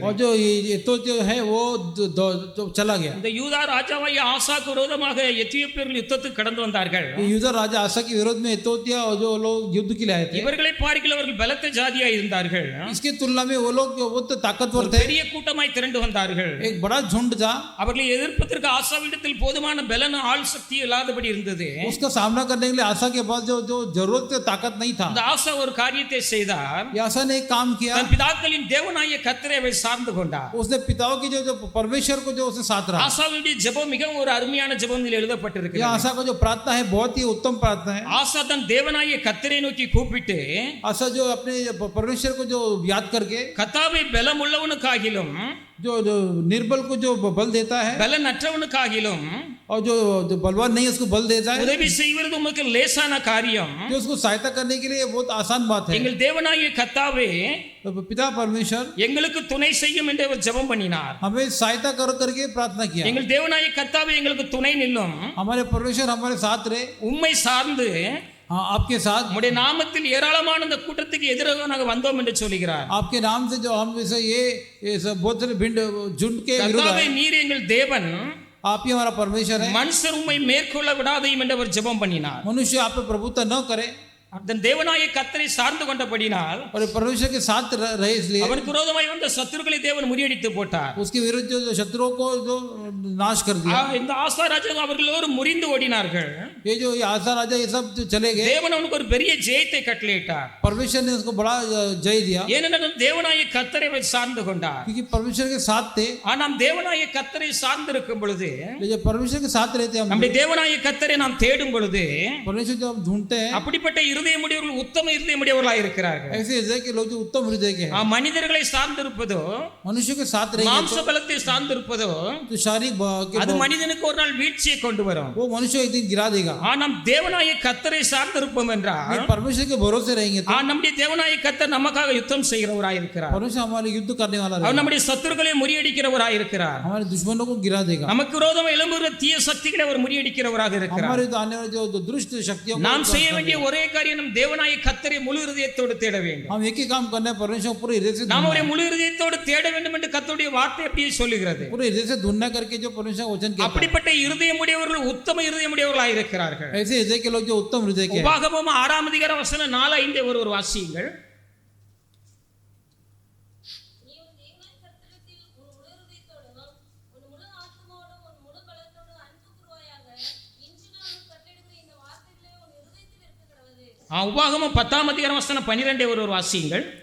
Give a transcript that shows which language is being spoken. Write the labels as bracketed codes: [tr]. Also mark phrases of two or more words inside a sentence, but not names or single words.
[hi] और जो एथियोपिया है वो चला गया. [ta] இந்த யூதா ராஜாவாகிய ஆசாக்கு விரோதமாக எத்தியோப்பியர்கள் யுத்தத்துக்கு கடந்து வந்தார்கள். [hi] यूदा राजा आसा के विरोध में एथियोपिया और जो लोग युद्ध के लिए आए थे, [ta] இவர்களை பார்க்கில் அவர்கள் பலத்த ஜாதியாய் இருந்தார்கள். [hi] इसके तुलना में वो लोग वो तो ताकतवर थे. [ta] பெரிய கூட்டமாய் திரண்டு வந்தார்கள். [hi] एक बड़ा झुंड था. [ta] அவர்களை எதிர்ப்பதற்கு ஆசாவிடத்தில் போதுமான பலன ஆள் சக்தி இல்லாதபடி இருந்தது. [hi] उसका सामना करने के लिए आसा के पास जो जरूरत ताकत नहीं था. [ta] அந்த ஆசா ஒரு காரியத்தை செய்தார். [hi] आसा ने काम किया. [ta] தன் பிதாக்களின் தேவனாகிய கர்த்தரை சார்ந்து கொண்டார். [hi] उसने पिताओं की जो परमेश्वर को जो उसके साथ रहा. [ta] ஆசாவுடைய ஜெபம் மிகவும் ஒரு அருமையான ஜெபம் இதில் எழுதப்பட்டிருக்கிறது. [hi] ये आसा का जो प्रार्थना है बहुत ही उत्तम प्रार्थना है. [ta] ஆசா தன் தேவனாகிய கர்த்தரை நோக்கி கூப்பிட்டு [hi] आसा जो अपने परमेश्वर को जो याद करके [ta] கர்த்தாவே பலம் உள்ளவனுக்காகிலும் [hi] जो निर्बल को जो बल देता है, [ta] பலனற்றவனுக்காகிலும் [hi] और जो बलवान नहीं उसको बल देता है, [ta] உதவி செய்வது உமக்கு லேசான காரியம். [hi] जो उसको सहायता करने के लिए बहुत आसान बात है. [ta] எங்கள் தேவனாகிய கர்த்தாவே [hi] तो पिता परमेश्वर [ta] எங்களுக்கு துணை செய்யும் என்று அவர் ஜெபம் பண்ணினார். [hi] हमें सहायता करके प्रार्थना किया. [ta] எங்கள் தேவனாகிய கர்த்தாவே எங்களுக்கு துணை நில்லும். [hi] हमारे परमेश्वर हमारे साथ रहे. [ta] உம்மை சார்ந்து [hi] हाँ आपके साथ [ta] உம்முடைய நாமத்தில் ஏராளமான இந்த கூட்டத்துக்கு எதிராக நாங்கள் வந்தோம் என்று சொல்கிறார். [hi] आपके नाम से जो हम जैसे ये सब बहुत सारे भिंड झुंड के विरुद्ध [ta] கர்த்தாவே நீர் எங்கள் தேவன், [hi] आप ही हमारा परमेश्वर है. [ta] மனுஷர் உம்மை மேற்கொள்ள விடாதையும் என்று அவர் ஜெபம் பண்ணினார். [hi] मनुष्य आप पे प्रभुत्व न करे. [ta] அதன் தேவனாய கர்த்தரை சார்ந்து கொண்டபடினால் [hi] और परमेश्वर के साथ रहे इसलिए [ta] அவனுக்கு விரோதமாய் வந்த சத்துருக்களை தேவன் முறியடித்து போட்டார். [hi] उसके विरुद्ध जो शत्रुओं को जो नाश कर दिया. [ta] இந்த ஆசா ராஜா அவர்கள் எல்லோரும் முறிந்து ஓடினார்கள். [hi] ये जो आसा राजा ये सब जो चले गए, [ta] தேவன் அவனுக்கு ஒரு பெரிய ஜெயத்தை கட்டளையிட்டார். [hi] परमेश्वर ने उसको बड़ा जय दिया [ta] ஏனென்றால் தேவனாய கர்த்தரை சார்ந்து கொண்டார். [hi] क्योंकि परमेश्वर के साथ थे. [ta] நாம் தேவனாய கர்த்தரை சார்ந்து இருக்கும் பொழுது, [hi] जब परमेश्वर के साथ रहते हम, [ta] நம்முடைய தேவனாய கர்த்தரை நாம் தேடும் பொழுது, [hi] परमेश्वर जब हम ढूंढते हैं, [ta] அப்படிப்பட்ட இருதயமுடையவர்கள் உத்தம இருதயமுடையவர்களாக இருக்கிறார்கள். [hi] ऐसे हृदय के लोग जो उत्तम हृदय के हैं, [ta] மனிதர்களை சார்ந்திருப்பதோ, [hi] मनुष्य के साथ रहेंगे [ta] மாம்ச பலத்தை சார்ந்திருப்பதோ, [hi] तो शारीरिक [ta] அது மனிதனுக்கு ஒரு நாள் வீழ்ச்சியை கொண்டு வரும். [hi] वो मनुष्य एक दिन गिरा देगा. [ta] நாம் தேவனாய கர்த்தரை சார்ந்திருப்போம் என்றால், [hi] परमेश्वर के भरोसे रहेंगे तो [ta] நம்முடைய தேவனாய கர்த்தர் நமக்காக யுத்தம் செய்கிறவராய் இருக்கிறார். [hi] परमेश्वर हमारे युद्ध करने वाला [ta] அவர் [hi] रहेगा, [ta] நம்முடைய சத்துருக்களை முறியடிக்கிறவராய் இருக்கிறார். [hi] हमारे दुश्मनों को गिरा देगा. [ta] நமக்கு விரோதமாக எழும்புகிற தீய சக்திகளை அவர் முறியடிக்கிறவராக இருக்கிறார். [hi] हमारे आने वाले जो दुष्ट शक्तियों को [ta] நாம் செய்ய வேண்டிய ஒரே காரியம் நம் தேவனாய கர்த்தரை முழு இருதயத்தோடு தேட வேண்டும். [hi] हम एक ही काम करना है, परमेश्वर को पूरे हृदय से [ta] நாம் அவரை முழு இருதயத்தோடு தேட வேண்டும் என்று கர்த்தருடைய வார்த்தை அப்படியே சொல்லுகிறது. [hi] पूरे हृदय से ढूंढना करके जो परमेश्वर का वचन कहता है, [ta] அப்படிப்பட்ட இருதயமுடையவர்கள் உத்தம இருதயமுடையவர்களாக இருக்கிறார்கள். [hi] ऐसे हृदय के लोग जो उत्तम हृदय के हैं. [ta] உபாகமம் 6 அதிகாரம் வசனம் 4-5 ஒரு வாசியுங்கள். உபாகமம் 10 அதிகாரம் வசனம் 12 ஒரு வாசியுங்கள்.